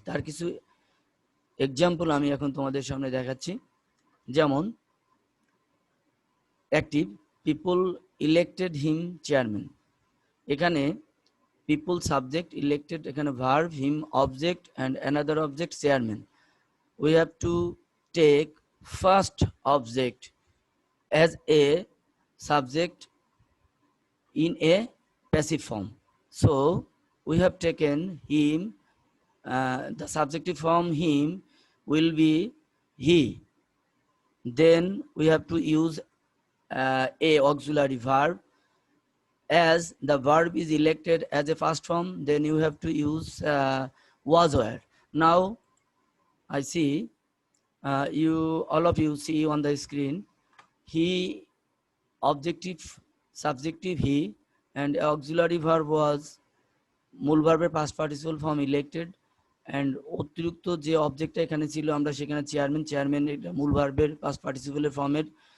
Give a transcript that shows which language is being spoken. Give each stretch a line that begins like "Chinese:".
Bangla: তার কিছু এক্সাম্পল আমি এখন তোমাদের সামনে দেখাচ্ছি।
English: যেমন active, people elected him chairman.
Bangla: এখানে পিপল সাবজেক্ট, ইলেক্টেড এখানে verb, him object and another object chairman.
English: We have to take first object as a subject in a passive form. So we have taken him, the subjective form him will be he. Then we have to use a auxiliary verb. As the verb is elected as a first form, then you have to use was were. Now I see all of you see on the screen, he objective subjective he and auxiliary verb was
Bangla: মূল ভার্বের past participle form elected and অতিরিক্ত যে অবজেক্টটা এখানে ছিল আমরা সেখানে chairman, এটা মূল ভার্বের পাস্ট পার্টিসিপলের ফর্মের